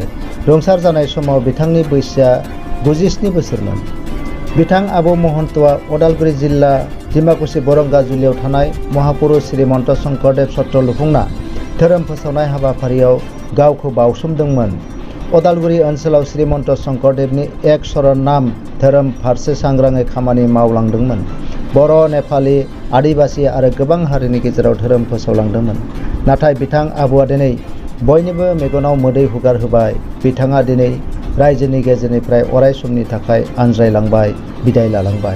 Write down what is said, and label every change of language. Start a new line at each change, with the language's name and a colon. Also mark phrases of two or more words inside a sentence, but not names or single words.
Bodo: रुंसार जानाय समाव बिथांनि बैसोआ 97 बोसोरमोन। बिथां आबौ महन्तआ उदालगुरि जिल्ला डिमाकुसि बरंगाजुलियाव थानाय महापुरुष श्रीमंत शंकरदेव सत्र लुफुंना धोरोम फोसावनाय हाबाफारियाव गावखौ बावसोमदोंमोन। उदालगुरि ओनसोलाव श्रीमंत शंकरदेवनि एक शरण नाम धोरोम फारसे सांग्राङै खामानि मावलांदोंमोन। बर', नेपालि, आदिबासि आरो गोबां हारिनि गेजेराव धोरोम फोसावलांदोंमोन। नाथाय बिथां आबौआ दिनै बयनिबो मेगनाव मोदै हुगार होबाय। बिथाङा दिनै रायजोनि गेजेरनिफ्राय अराय समनि थाखाय आनज्रायलांबाय, बिदाय लालांबाय।